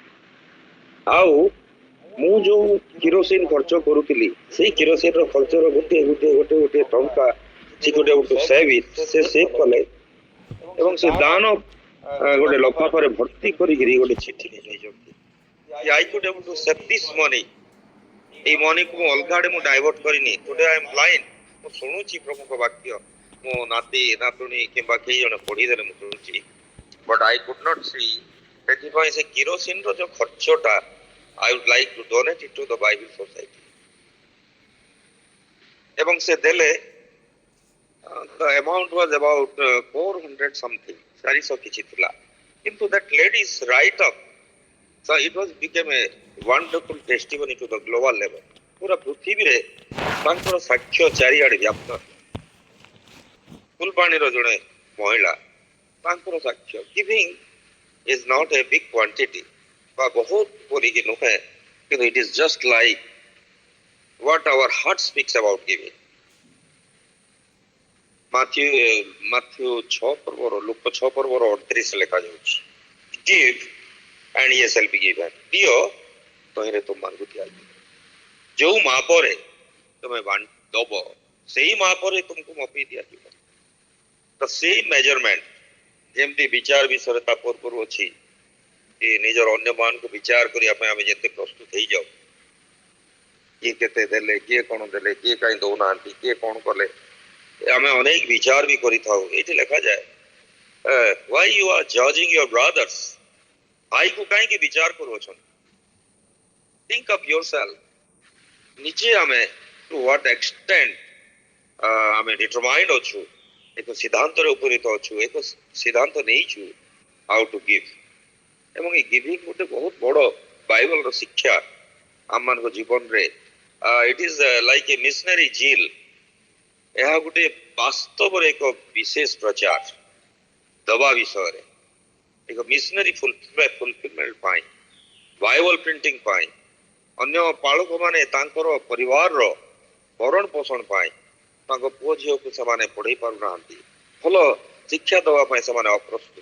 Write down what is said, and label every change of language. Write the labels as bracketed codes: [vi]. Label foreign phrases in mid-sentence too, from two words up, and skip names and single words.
[or] ଆଉ ମୁଁ ଯୋଉ କିରୋସିନ ଖର୍ଚ୍ଚ କରୁଥିଲି, ସେଇ କିରୋସିନର ଖର୍ଚ୍ଚର ଗୋଟିଏ ଟଙ୍କା ସେ ଗୋଟେ ସେଭ୍ କଲେ ଏବଂ ସେ ଦାନ ଗୋଟେ ଲଫାଫାରେ ଭର୍ତ୍ତି କରିକିରି ଗୋଟେ ଚିଠି ଲେଖାଇଛନ୍ତି। [en] I could able to save this money. [or] এই ମନିକୁ ମୁଁ ଅଲଗା ଆଡେ ମୁଁ ଡାଇଭର୍ଟ କରିନି। [en] Today I am blind. [or] ମୁଁ ଶୁଣୁଛି ପ୍ରଭୁଙ୍କ ବାକ୍ୟ, ମୋ ନାତି ନାତୁଣୀ କିମ୍ବା କେହି ଜଣେ ପଢିଦେଲେ ମୁଁ ଶୁଣୁଛି, [en] but I could not see. [or] ସେଥିପାଇଁ ସେ କିରୋସିନର ଯୋଉ ଖର୍ଚ୍ଚଟା [en] I would like to donate it to the Bible Society. [or] ଏବଂ ସେ ଦେଲେ, [en] the amount was about 400 something, 400 [or] କିଛି ଥିଲା, କିନ୍ତୁ [en] that lady's write up, so it was became a wonderful testimony to the global level. [or] ପୁରା ପୃଥିବୀରେ ତାଙ୍କର ସାକ୍ଷ୍ୟ ଚାରିଆଡେ ବ୍ୟାପ୍ତ। ଫୁଲବାଣୀର ଜଣେ ମହିଳା, ତାଙ୍କର ସାକ୍ଷ୍ୟ, [en] giving is not a big quantity, [or] ବା ବହୁତ ପରିକି ନୁହେଁ, କିନ୍ତୁ [en] it is just like what our heart speaks about giving. [or] ମାଥ୍ୟୁ 6 ପର୍ବର, ଲୁକ 6 ପର୍ବର 38 ଲେଖା ଯାଉଛି, [en] give and ye shall be given. [or] ଦିଅ ତହିଁରେ ତୁମମାନଙ୍କୁ ଦିଆଯିବ। ଯୋଉ ମାପରେ ତୁମେ ଦବ, ସେଇ ମାପରେ ତୁମକୁ ମପି ଦିଆଯିବ। ତ ସେଇ ମେଜରମେଣ୍ଟ, ଯେମିତି ବିଚାର ବିଷୟରେ ତା ପୂର୍ବରୁ ଅଛି, ନିଜର ଅନ୍ୟମାନଙ୍କୁ ବିଚାର କରିବା ପାଇଁ ଆମେ ଯେତେ ପ୍ରସ୍ତୁତ ହେଇଯାଉ, କିଏ କେତେ ଦେଲେ, କିଏ କଣ ଦେଲେ, କିଏ କାହିଁ ଦଉନାହାନ୍ତି, କିଏ କଣ କଲେ, ଆମେ ଅନେକ ବିଚାର ବି କରିଥାଉ। ଏଇଠି ଲେଖାଯାଏ, [en] why you are judging your brothers? [or] ଭାଇକୁ କାହିଁକି ବିଚାର କରୁଅଛନ୍ତି? [en] think of yourself. [or] ନିଜେ ଆମେ [en] to what extent [or] ଆମେ determined ଅଛୁ, ଏକ ସିଦ୍ଧାନ୍ତରେ ଉପନୀତ ଅଛୁ, ଏକ ସିଦ୍ଧାନ୍ତ ନେଇଛୁ [en] how to give। [or] ଏବଂ ଏ ଗିଭିଂ ଗୋଟେ ବହୁତ ବଡ ବାଇବଲର ଶିକ୍ଷା ଆମମାନଙ୍କ ଜୀବନରେ। [en] It is like a missionary zeal. [or] ଏହା ଗୋଟେ ବାସ୍ତବରେ ଏକ ବିଶେଷ ପ୍ରଚାର ଦବା ବିଷୟରେ, ଏକ [en] missionary fulfilment [or] ପାଇଁ, [en] Bible printing [or] ପାଇଁ, ଅନ୍ୟ ପାଳକମାନେ ତାଙ୍କର ପରିବାରର ଭରଣ ପୋଷଣ ପାଇଁ ତାଙ୍କ ପୁଅ ଝିଅକୁ ସେମାନେ ପଢେଇ ପାରୁନାହାନ୍ତି, ଭଲ ଶିକ୍ଷା ଦେବା ପାଇଁ ସେମାନେ ଅପ୍ରସ୍ତୁତ।